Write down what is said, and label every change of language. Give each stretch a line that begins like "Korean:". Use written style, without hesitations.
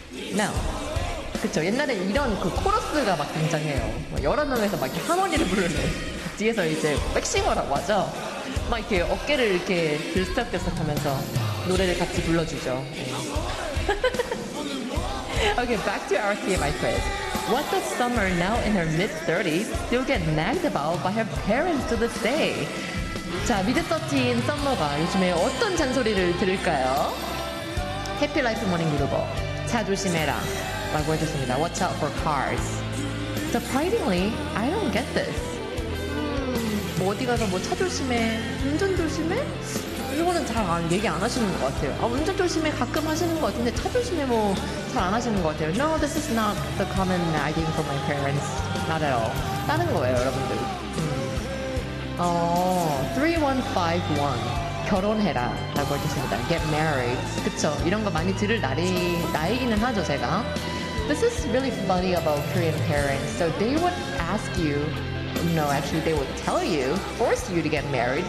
English: Now,
Korean: 그쵸. 옛날에 이런 그 코러스가 막 등장해요. 여러 명에서 막 이렇게 하모니를 부르는 뒤에서 이제 백싱어라고 하죠. 막 이렇게 어깨를 이렇게 들썩들썩 하면서 노래를 같이 불러주죠.
English: Okay, back to RTMI quiz. What does Summer, now in her mid-30s, still get nagged about by her parents to this day?
Korean: 자, 미드서티인 썸머가 요즘에 어떤 잔소리를 들을까요? 해피 라이프 모닝 그룹어, 차 조심해라 라고 해줬습니다.
English: Watch out for cars. Surprisingly, I don't get this.
Korean: 뭐 어디 가서 뭐 차 조심해, 운전 조심해? 이거는 잘 안, 얘기 안 하시는 것 같아요. 아, 운전 조심해 가끔 하시는 것 같은데 차 조심해 뭐 잘 안 하시는 것 같아요.
English: No, this is not the common nagging from my parents. Not at all.
Korean: 다른 거예요, 여러분들. 3151. 결혼해라 라고 해주십니다.
English: Get married.
Korean: 그쵸, 이런 거 많이 들을 나이기는 하죠, 제가.
English: This is really funny about Korean parents. So they would ask you, no, actually they would tell you, force you to get married.